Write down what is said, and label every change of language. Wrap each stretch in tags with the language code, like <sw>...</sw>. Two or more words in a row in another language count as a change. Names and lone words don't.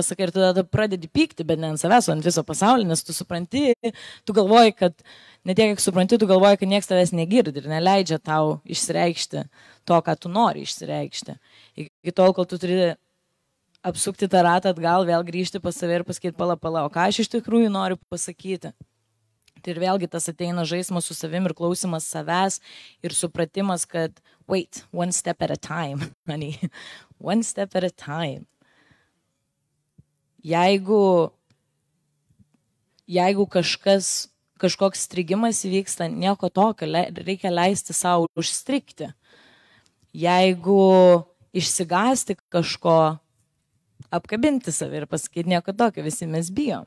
<lt>Ir tada pradedi pykti, bet ne ant savęs, o ant viso pasaulio, nes tu supranti, tu galvoji, kad ne tiek, kiek supranti, tu galvoji, kad niekas tavęs negirdi ir neleidžia tau išsireikšti to, ką tu nori išsireikšti. Iki tol, kol tu turi apsukti tą ratą atgal, vėl grįžti pas save ir pasakyti pala, o ką aš iš tikrųjų noriu pasakyti. Tai ir vėlgi tas ateina žaismas su savim ir klausimas savęs ir supratimas, kad</lt> <en>wait, one step at a time, honey, one step at a time.</en> <lt>Jeigu kažkoks strigimas įvyksta, nieko tokio, reikia leisti savo užstrigti. Jeigu išsigąsti kažko, apkabinti save ir pasakyti nieko tokio, visi mes bijom.</lt>